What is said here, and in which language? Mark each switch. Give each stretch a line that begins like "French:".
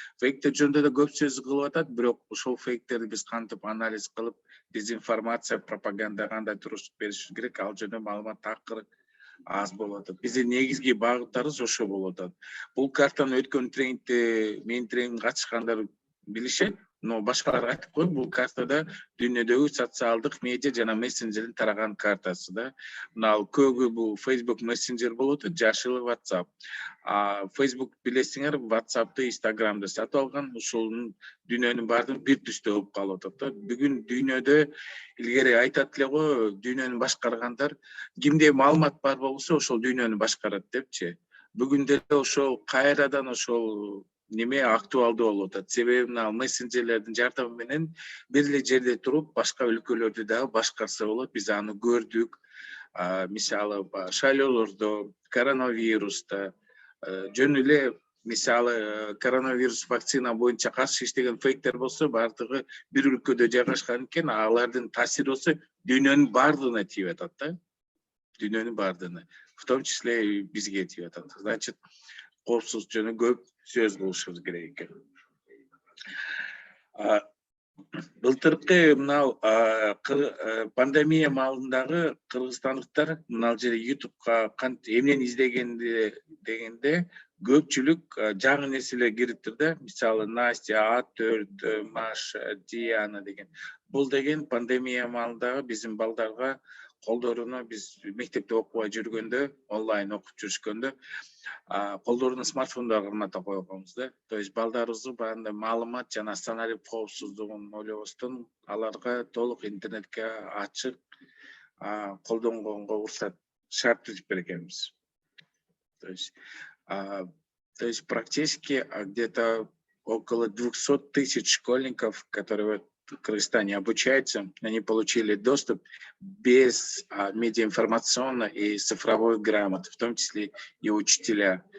Kyrgyz: Фейктер жөнүндө да көп сөз кылып атат, бирок ошол фейктерди биз кантип анализ кылып, дезинформация, пропаганда кандай туруш беришибиз керек, ал жөнүндө маалымат такыр аз болуп атат. Биздин негизги багыттарыбыз ошо болуп атат. Бул картаны өткөн тренингде менин тренингге катышкандар билишет. Но башкалар айтып коет, бул картада дүйнөдөгү социалдык медиа жана мессенджердин тараган картасы да. Мына көбү бул Facebook мессенджер болуп атат, жашыл WhatsApp. Facebook билесиңер, WhatsApp'ты, Instagram'ды сатып алган, ошонун дүйнөнүн баардыгын бир түстө болуп калып атат да. Бүгүн дүйнөдө илгери айтат эле го, дүйнөнү башкаргандар кимде маалымат бар болсо, ошол дүйнөнү башкарат депчи. Бүгүн деле ошол кайрадан ошол неме актуалдуу болуп атат. Себеби мына мессенджерлердин жардамы менен бир эле жерде туруп, башка өлкөлөрдү дагы башкарса болот. Биз аны көрдүк. Мисалы, шайлоолордо, коронавируста, жөн эле мисалы коронавирус вакцина боюнча каршы иштеген фейктер болсо, баардыгы бир өлкөдө жайгашкан экен, алардын таасири болсо дүйнөнүн баардыгына тийип атат да. Дүйнөнүн баардыгына,
Russian: в том числе
Kyrgyz: бизге тийип атат. Значит, коопсуздук жөнүндө көп сөз кылышыбыз керек экен. Былтыркы мынау пандемия маалындагы кыргызстандыктар мына жерде ютубка эмнени издегенде дегенде көпчүлүк жаңы нерселер кириптир да. Мисалы Настя, А4, Маша, Диана деген. Бул деген пандемия маалындагы биздин балдарга колдоруна биз мектепте окубай жүргөндө, онлайн окуп жүрүшкөндө колдоруна смартфондорду орната койгонбуз да. То есть балдарыбызды баягындай маалымат жана санарип коопсуздугун ойлобостон аларга толук интернетке ачык колдонгонго уруксат шарт түзүп бергенбиз.
Russian: То есть практически где-то около 200 тысяч школьников, которые в Кыргызстане обучаются, они получили доступ без медиаинформационной и цифровой грамоты, в том числе и учителя.